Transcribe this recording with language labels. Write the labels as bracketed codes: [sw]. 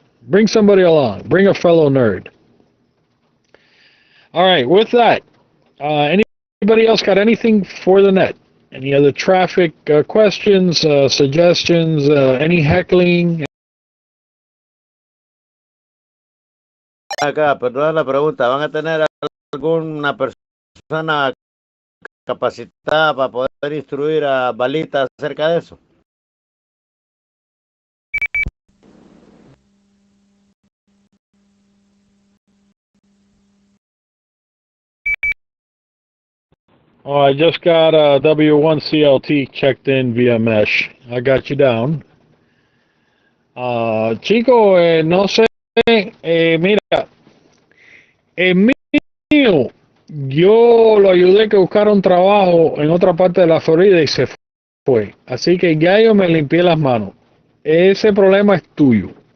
[en] Bring somebody along. Bring a fellow nerd. All right, with that, anybody else got anything for the net? Any other traffic questions, suggestions, any heckling? [es] Acá, perdona la pregunta, ¿van a tener alguna persona capacitada para poder instruir a Balita acerca de eso? [en] Oh, I just got a W1CLT checked in via mesh. I got you down. [es] Chico, no sé, mira, mío, yo lo ayudé a que buscara un trabajo en otra parte de la Florida y se fue. Así que ya yo me limpié las manos. Ese problema es tuyo.